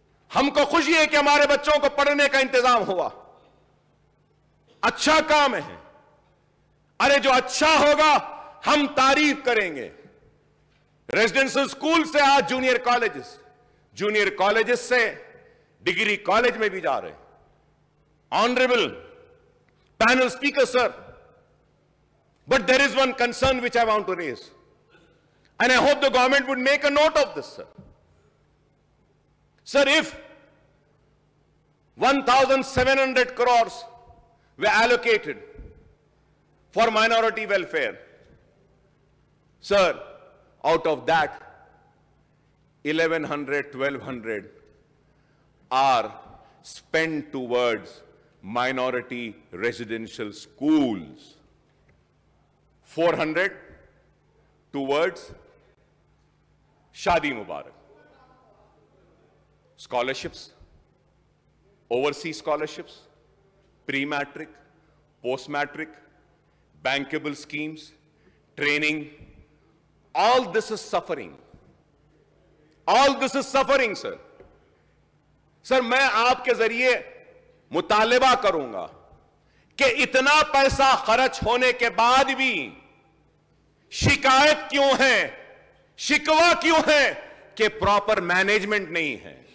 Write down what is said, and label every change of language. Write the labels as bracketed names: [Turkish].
[Hindi] हमको खुशी है कि हमारे बच्चों को पढ़ने का इंतजाम हुआ। अच्छा काम है। अरे जो अच्छा होगा हम तारीफ करेंगे। रेजिडेंशियल स्कूल से आज जूनियर कॉलेजेस, जूनियर कॉलेजेस से डिग्री कॉलेज में भी जा रहे हैं। [English] Honourable panel speaker, sir, but there is one concern which I want to raise, and I hope the government would make a note of this, sir. Sir, if 1,700 crores were allocated for minority welfare, sir, out of that 1,100, 1,200 are spent towards minority residential schools, 400 towards Shadi Mubarak, scholarships, overseas scholarships, pre-matric, post-matric, bankable schemes, training. All this is suffering. All this is suffering, sir. [Hindi] Sir, मैं आपके जरिए मुतालिबा करूंगा कि इतना पैसा खर्च होने के बाद भी शिकायत क्यों है, शिकवा क्यों है कि प्रॉपर मैनेजमेंट नहीं है।